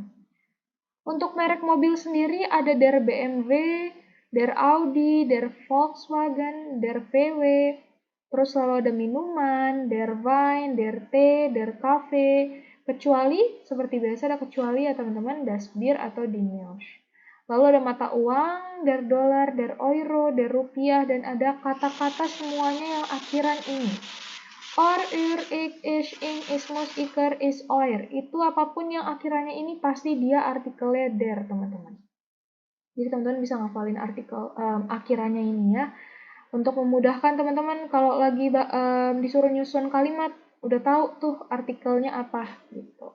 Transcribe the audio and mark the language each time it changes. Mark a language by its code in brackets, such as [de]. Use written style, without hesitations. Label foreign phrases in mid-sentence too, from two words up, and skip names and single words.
[id] Untuk merek mobil sendiri ada [de] der BMW, der Audi, der Volkswagen, der VW, [id] terus selalu ada minuman, [de] der Wein, der Tee, der Kaffee, [id] kecuali, seperti biasa ada kecuali ya teman-teman, [de] das Bier atau die Milch. [id] Lalu ada mata uang, [de] der dolar, der euro, der rupiah, [id] dan ada kata-kata semuanya yang akhiran ini. [de] Or, ur, ik, is, ing, ismus, iker, is, oir. [id] Itu apapun yang akhirannya ini pasti dia artikelnya der, teman-teman. Jadi teman-teman bisa ngafalin artikel akhirannya ini ya. Untuk memudahkan teman-teman kalau lagi disuruh nyusun kalimat, udah tahu tuh artikelnya apa gitu.